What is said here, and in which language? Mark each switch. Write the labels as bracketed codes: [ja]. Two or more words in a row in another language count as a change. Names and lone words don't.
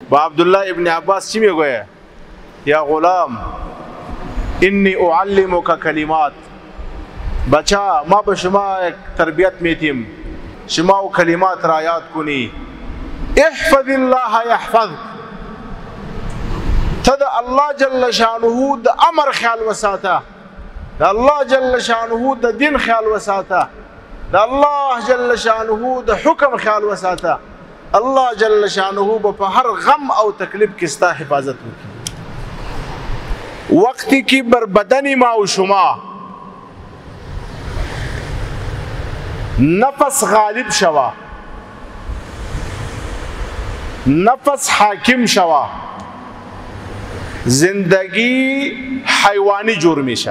[fa] با عبدالله ابن عباس چی میگویه؟ [ar] یا غلام انی اعلمک کلمات، [fa] بچه ما به شما یک تربیت میتیم، شما او کلمات را یاد کنی. [ar] احفظ الله یحفظک، [ps] تا د الله [ar] جل شانه [ps] د امر خیال وساته، د الله [ar] جل شانه [ps] د دین خیال وساته، د الله [ar] جل شانه [ps] د حکم خیال وساته. الله [ar] جل شانه [ps] په هر غم او تکلیف کې ستا حفاظت وکړي. [fa] وقتی که بر بدن ما و شما نفس غالب شوه، نفس حاکم شوه، زندگی حیوانی جور میشه.